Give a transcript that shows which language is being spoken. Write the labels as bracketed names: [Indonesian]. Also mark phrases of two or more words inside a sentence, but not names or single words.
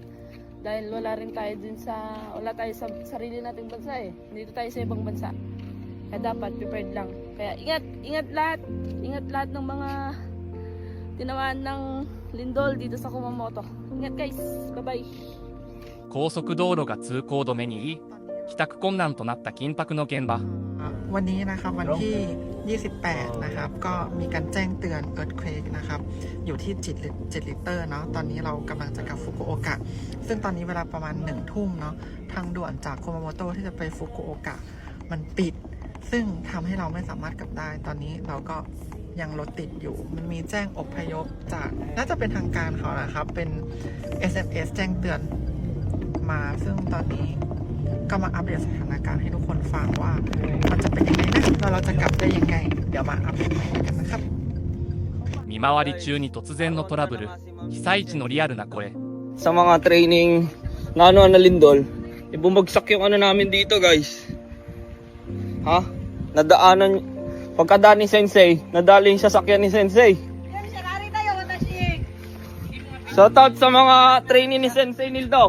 [Filipino] Dahil wala tayo sa sarili nating bansa eh. Dito tayo sa ibang bansa. Kaya dapat prepared lang. Kaya ingat lahat ng mga tinamaan ng lindol dito sa Kumamoto. Ingat guys. Bye-bye. [Japanese] 高速道路が通行止めに入り、帰宅困難となった緊迫の現場。 [Thai] วันนี้นะครับวันที่ 28 นะครับก็มีการแจ้งเตือน earthquake นะครับอยู่ที่7 ลิตรเนาะตอนนี้เรากำลังจะกลับฟุกุโอกะซึ่ งตอนนี้เวลาประมาณ1 ทุ่มเนาะทางด่วนจากคุมาโมโตะที่จะไปฟุกุโอกะมันปิดซึ่งทำให้เราไม่สามารถกลับได้ตอนนี้เราก็ยังรถติดอยู่มันมีแจ้งอพยพจากน่าจะเป็นทางการเขานะครับเป็น SMS แจ้งเตือนมาซึ่งตอนนี้ก็มาอัปเดตสถานการณ์ให้ทุกคนฟังว่ามันจะเป็นยังไงนะแล้วเราจะกลับได้ยังไงเดี๋ยวมาอัปเดตกันนะครับ [Japanese] 見回り中に突然のトラブル、被災地のリアルな声。 [Filipino] Sa mga training na na lindol, bumagsak yung namin dito guys. Ha? Nadaanan, pagkadaan ni Sensei, nadali yung sasakyan ni Sensei. Shout out sa mga training ni Sensei Nildo.